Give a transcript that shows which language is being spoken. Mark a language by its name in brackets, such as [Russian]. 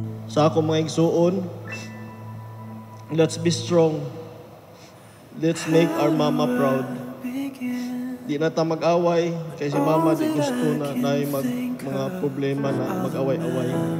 [Cebuano] Sa ako mga igsuon, [English] let's be strong. Let's make our Mama proud. [Cebuano] Di na ta mag-away, kay si Mama di gusto na mga problema na mag-away-away.